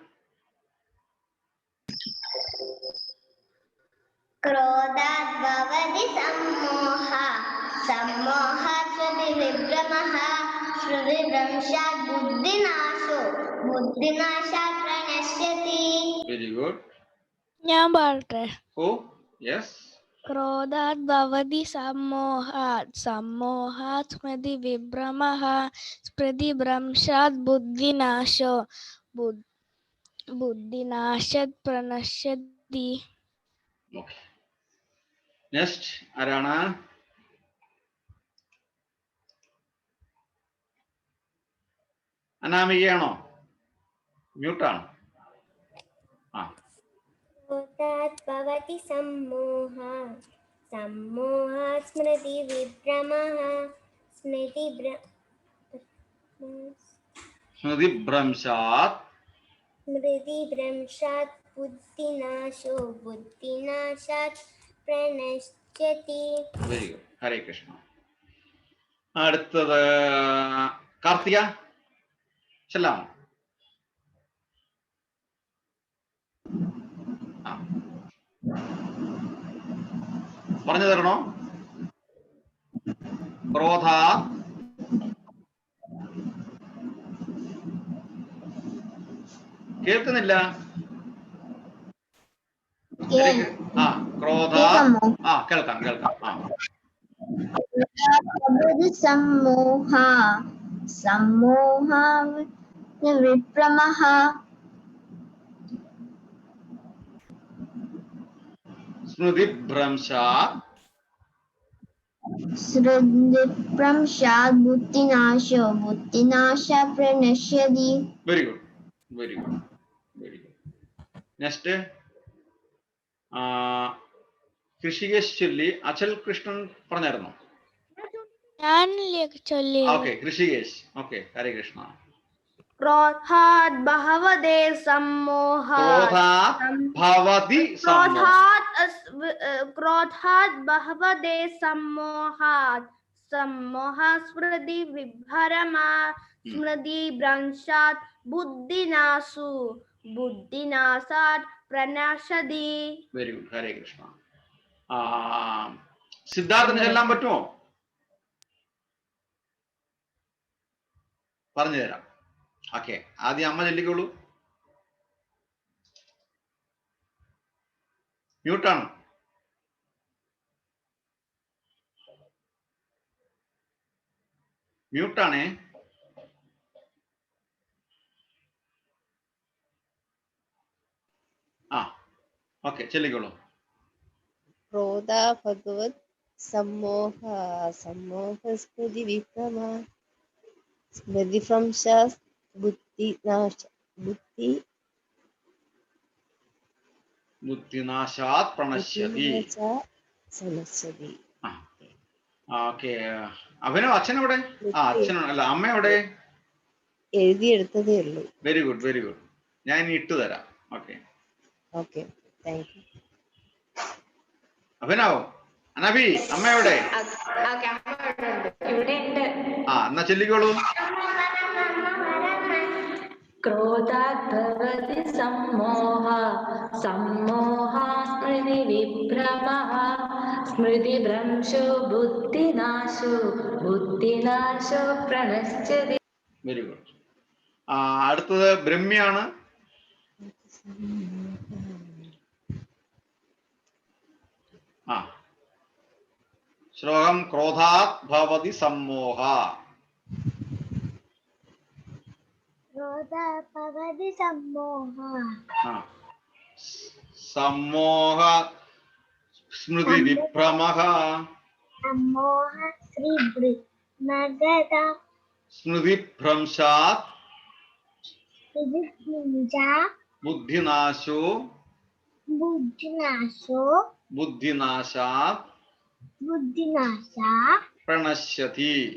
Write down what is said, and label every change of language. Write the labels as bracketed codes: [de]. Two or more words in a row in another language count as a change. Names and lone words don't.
[sa] ക്രോധാത് ഭവതി സമ്മോഹ സമ്മോഹ സ്മൃതി വിഭ്രമഃ സ്മൃതി ഭ്രംശാത് ബുദ്ധിനാശോ ബുദ്ധിനാശാത് പ്രണശ്യതി. [en] very good. [ml] ഞാൻ പാടട്ടെ? [en] oh yes. [sa] क्रोधात् भवति सम्मोहात् सम्मोहात् स्मृतिविभ्रमः स्मृतिभ्रंशात् बुद्धिनाशो बुद्धिनाशात् प्रणश्यति. [en] Okay. Next, [ml] ആരാണ്? അനാമികയാണോ? മ്യൂട്ടാണ്. [sa] क्रोधात् भवति सम्मोहः सम्मोहात् स्मृतिविभ्रमः സ്മൃതിഭ്രംശാത് स्मृतिभ्रंशात् बुद्धिनाशो बुद्धिनाशात् प्रणश्यति. [en] very good. [sa] ഹരേ കൃഷ്ണ. [ml] അടുത്തത് കാർത്തിക ചെല്ലാമോ? പറഞ്ഞു തരണോ? ക്രോധ കേൾക്കുന്നില്ല. ക്രോധ കേൾക്കാം കേൾക്കാം. [sa] सम्मोह सम्मोह विभ्रमः സ്മൃതിഭ്രംശാത് स्मृतिभ्रंशात् बुद्धिनाशो बुद्धिनाशात् प्रणश्यति. [en] very good very good very good. [ml] നെക്സ്റ്റ് കൃഷികേശ് ചൊല്ലി. അചൽ കൃഷ്ണൻ പറഞ്ഞായിരുന്നോ? ഓക്കെ കൃഷികേശ്. [sa] ഓക്കെ ഹരേ കൃഷ്ണ. क्रोधात् भवति सम्मोहात् क्रोधात् भवति सम्मोहात् सम्मोहात् स्मृतिविभ्रमः स्मृतिभ्रंशात् बुद्धिनाशात् प्रणश्यति. [en] very good [sa] ഹരേ കൃഷ്ണ. [ml] സിദ്ധാർത്ഥന് ചെല്ലാൻ പറ്റുമോ? പറഞ്ഞു തരാം. ഓക്കെ ആദ്യം അമ്മ ചൊല്ലിക്കോളൂ. മ്യൂട്ടാണ്. മ്യൂട്ടാണേ. ഓക്കെ ചൊല്ലിക്കോളൂ. [sa] ക്രോധ ഭഗവത് सम्मोह सम्मोह स्मृति विभ्रम स्मृति भ्रंशात् बुद्धिनाशात् प्रणश्यति. [ml] ഓക്കെ അഭിനവ് അച്ഛൻ എവിടെ? അച്ഛൻ അല്ല അമ്മ എവിടെ? എഴുതിയെടുത്തതേ ഉള്ളൂ. [en] very good very good. [ml] ഞാൻ ഇനി ഇട്ടു തരാം. ഓക്കെ [en] okay thank you. [ml] അഭിനവ് അനബി അമ്മ എവിടെ? എന്നാ ചൊല്ലിക്കോളൂ. [sa] क्रोधात् भवति सम्मोह सम्मोहात् स्मृतिविभ्रमः स्मृतिभ्रंशो बुद्धिनाशो प्रणश्यति. [en] very good. [ml] അടുത്തത് ബ്രഹ്മിയാണ്. [sa] ശ്ലോകം ക്രോധാത് ഭവതി സമ്മോഹ सम्मोह स्मृति विभ्रमः स्मृति भ्रंशात् बुद्धिनाशात् प्रणश्यति.